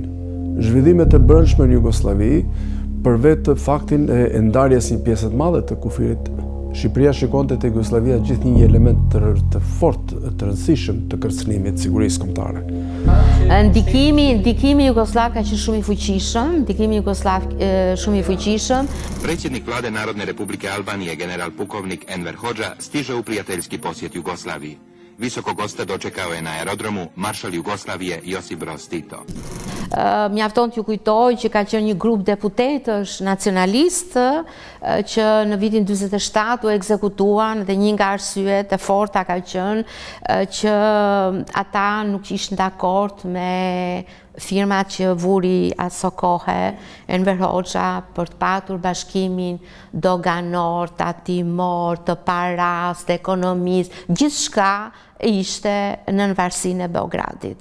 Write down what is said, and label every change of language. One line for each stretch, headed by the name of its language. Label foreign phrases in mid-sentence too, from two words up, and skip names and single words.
Albanian: Zhvillimet e brendshme në Jugosllavi, përveç faktin e ndarjes një pjesë të madhe të kufirit, Shqipëria shikonte te Jugoslavia gjithë një element të fortë, të rëndësishëm të kërcënimit të sigurisë kombëtare. Ndikimi jugoslav ka qenë shumë i fuqishëm.
Croatian: Predsjednik Vlade Narodne Republike Albanije, general pukovnik Enver Hoxha, stiže u prijateljski posjet Jugoslaviji. Visokog gosta dočekao je na aerodromu maršal Jugoslavije Josip Broz Tito.
Albanian: Mjafton t'ju kujtoj që ka qenë një grup deputetësh nacionalistë që në vitin 47 u ekzekutuan dhe një nga arsyet e forta ka qenë që ata nuk ishin dakord me firmat që vuri aso kohe Enver Hoxha për të patur bashkimin doganor, tatimor, të paras, të ekonomisë, gjithçka ishte në varësinë e Beogradit.